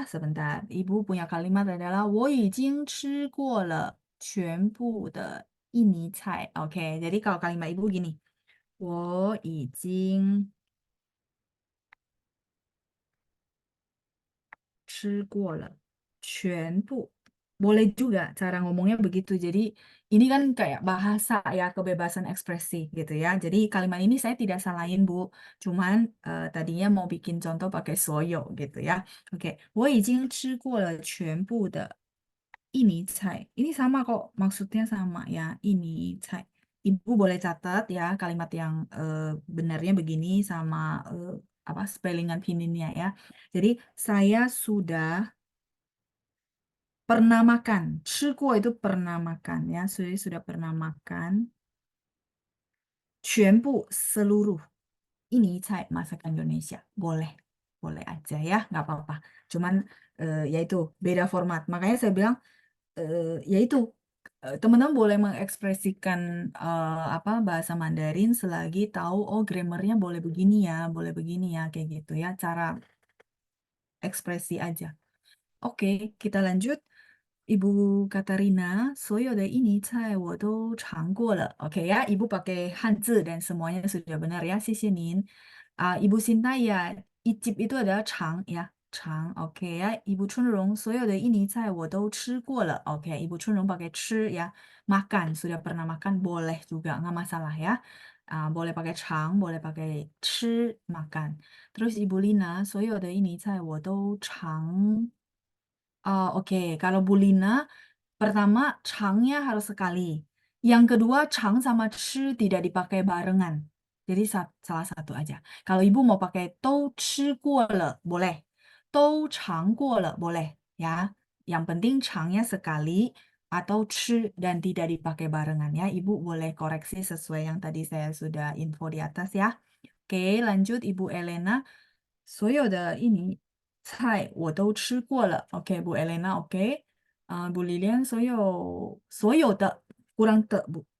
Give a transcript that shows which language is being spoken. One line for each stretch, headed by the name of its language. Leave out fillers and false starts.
Indonesian: Sebentar, Ibu punya kalimat adalah
Chinese: 我已经吃过了全部的印尼菜.
Indonesian: Oke, jadi kalau kalimat Ibu gini,
Chinese: 我已经吃过了全部.
Indonesian: Boleh juga cara ngomongnya begitu. Jadi ini kan kayak bahasa ya, kebebasan ekspresi gitu ya. Jadi kalimat ini saya tidak salahin Bu. Cuman tadinya mau bikin contoh pakai soyo gitu ya.
Chinese: Oke, 我已经吃过了全部的印尼菜.
Indonesian: Ini sama kok, maksudnya sama ya,
Chinese: 印尼菜.
Indonesian: Ibu boleh catat ya kalimat yang benarnya begini sama apa spellingan pininnya ya. Jadi saya sudah pernah makan.
Chinese: 吃过
Indonesian: itu pernah makan ya. Sudah pernah makan.
Chinese: 全部
Indonesian: seluruh. Ini cai masakan Indonesia. Boleh. Boleh aja ya. Nggak apa-apa. Cuman ya itu beda format. Makanya saya bilang ya itu teman-teman boleh mengekspresikan apa bahasa Mandarin selagi tahu oh grammarnya boleh begini ya kayak gitu ya. Cara ekspresi aja. Oke, kita lanjut.
Chinese: Ibu Katarina, 所有的印尼菜我都尝过了.
Indonesian: Oke ya, Ibu pakai Hanzi dan semuanya sudah benar ya.
Chinese: 谢谢您.
Indonesian: Ibu Sinta ya, icip itu adalah chang ya. Chang, oke ya.
Chinese: Ibu Chunrong, 所有的印尼菜我都吃过了.
Indonesian: Oke, Ibu Chunrong pakai 吃 ya. Makan, sudah pernah makan, boleh juga, nggak masalah ya. Boleh pakai chang, boleh pakai 吃 makan. Terus Ibu Lina,
Chinese: 所有的印尼菜我都尝
Indonesian: oke, kalau bulina pertama changnya harus sekali. Yang kedua chang sama chi tidak dipakai barengan. Jadi salah satu aja. Kalau ibu mau pakai
Chinese: dou chi guo le,
Indonesian: boleh.
Chinese: Dou chang guo le,
Indonesian: boleh. Ya, yang penting changnya sekali atau chi dan tidak dipakai barengan ya. Ibu boleh koreksi sesuai yang tadi saya sudah info di atas ya. Oke, lanjut Ibu Elena.
Chinese: 所有的印尼菜我都吃过了.
Indonesian: Oke, Bu Elena, oke. Bu Lilian,
Chinese: 所有的
Indonesian: kurang te, Bu.